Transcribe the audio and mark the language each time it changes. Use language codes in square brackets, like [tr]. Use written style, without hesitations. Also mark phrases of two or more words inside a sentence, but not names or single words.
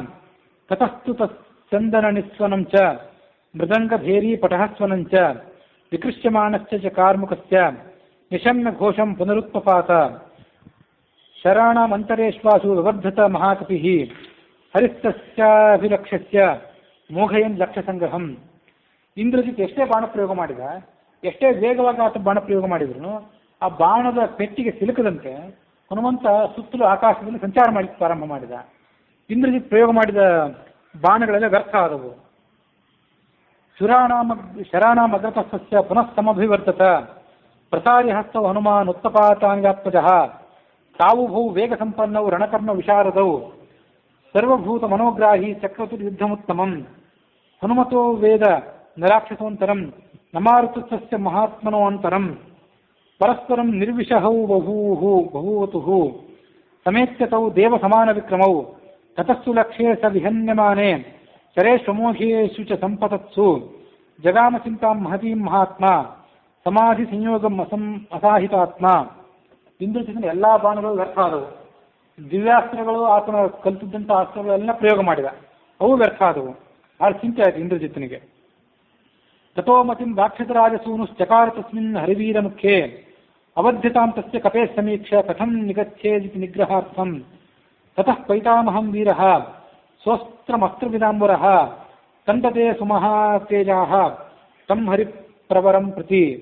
[sa] ತತಸ್ತು ತಸ್ಸಂದನನಿಸ್ವನಂ ಚ ಮೃದಂಗಭೇರೀಪಟಃಸ್ವನಂ ಚ ವಿಕೃಷ್ಯಮಾಣಶ್ಚ ಕಾರ್ಮುಕಸ್ಯ ನಿಶಮ್ಯ ಘೋಷಂ ಪುನರುತ್ಪಪಾತ. ಶರಾಣಾಮಂತರೇಶ್ವಾಸು ವಿವರ್ಧತ ಮಹಾಕಪಿ ಹರಿಸ್ತಸ್ಯಾಭಿಲಕ್ಷ್ಯ ಮೋಘಯನ್ ಲಕ್ಷ್ಯ ಸಂಗ್ರಹಂ. [kn] ಇಂದ್ರಜಿತ್ ಎಷ್ಟೇ ಬಾಣ ಪ್ರಯೋಗ ಮಾಡಿದ, ಎಷ್ಟೇ ವೇಗವಾಗಿ ಆತ ಬಾಣ ಪ್ರಯೋಗ ಮಾಡಿದ್ರು ಆ ಬಾಣದ ಪೆಟ್ಟಿಗೆ ಸಿಲುಕದಂತೆ ಹನುಮಂತ ಸುತ್ತಲೂ ಆಕಾಶದಲ್ಲಿ ಸಂಚಾರ ಮಾಡಿ ಪ್ರಾರಂಭ ಮಾಡಿದ. ಇಂದ್ರಜಿತ್ ಪ್ರಯೋಗ ಮಾಡಿದ ಬಾಣಗಳೆಲ್ಲ ವ್ಯರ್ಥ ಆದವು. [sa] ಶರಾಣಾಮಗ್ರತಸ್ಯ ಪುನಃ ಸಮಭಿವರ್ತತ ಪ್ರಸಾರ್ಯ ಹಸ್ತೌ ಹನುಮಾನ್ ಉತ್ತಪಾತಾಂಗಾತ್ಮಜಃ ತಾವುಭೌ ವೇಗ ಸಂಪನ್ನೌ ರಣಕರ್ಮ ವಿಶಾರದೌ ಸರ್ವಭೂತ ಮನೋಗ್ರಾಹಿ ಚಕ್ರತುರ್ಯುದ್ಧಮುತ್ತಮಂ ಹನುಮತೋ ವೇದ ನರಾಕ್ಷಸೋಂತರಂ ನಮಾರುತಸ್ಯ ಮಹಾತ್ಮನೋ ಅಂತರಂ ಪರಸ್ಪರಂ ನಿರ್ವಿಷಹೌ ಬಭೂವತುಃ ಸಮೇತ್ಯತೌ ದೇವ ಸಮಾನ ವಿಕ್ರಮೌ ತತಸ್ಸು ಲಕ್ಷ್ಯೇ ಸ ವಿಹನ್ಯಮಾನೆ ಶರೇಶ್ವಮೋಘೇಷು ಚ ಸಂಪತತ್ಸು ಜಗಾಮ ಚಿಂತಾಂ ಮಹತೀಂ ಮಹಾತ್ಮ ಸಮಾಧಿ ಸಂಯೋಗಂ ಅಸಾಹಿತಾತ್ಮ. [kn] ಇಂದ್ರಜಿತನ ಎಲ್ಲಾ ಬಾಣಗಳು ವ್ಯರ್ಥ ಆದವು. ದಿವ್ಯಾಸ್ತ್ರಗಳು ಆತನ ಕಲಿತಿದ್ದಂಥ ಅಸ್ತ್ರಗಳೆಲ್ಲ ಪ್ರಯೋಗ ಮಾಡಿದ, ಅವು ವ್ಯರ್ಥ ಆದವು. ಆಗ ಚಿಂತೆ ಆಯಿತು ಇಂದ್ರಜಿತನಿಗೆ. [sa] ತಥೋಮತಿಂ ರಾಕ್ಷಸರಾಜಸೂನುಶ್ಚಕಾರ ತಸ್ಮಿನ್ ಹರಿವೀರ ಮುಖ್ಯೆ ಅವಧ್ಯತಾಂ ತಸ್ಯ ಕಪೇ ಸಮೀಕ್ಷ ಕಥಂ ನಿಗಚ್ಚೇದಿತಿ ನಿಗ್ರಹಾರ್ಥಂ ತತಃ ಪೈತಾಮಹಂ ವೀರಃ ಸ್ವಸ್ತ್ರಮಸ್ತ್ರವಿದಾಂಬರಃ ತಂಡತೆ ಸುಮಹಾತೇಜಾಃ ತಂ ಹರಿಪ್ರವರಂ ಪ್ರತಿ.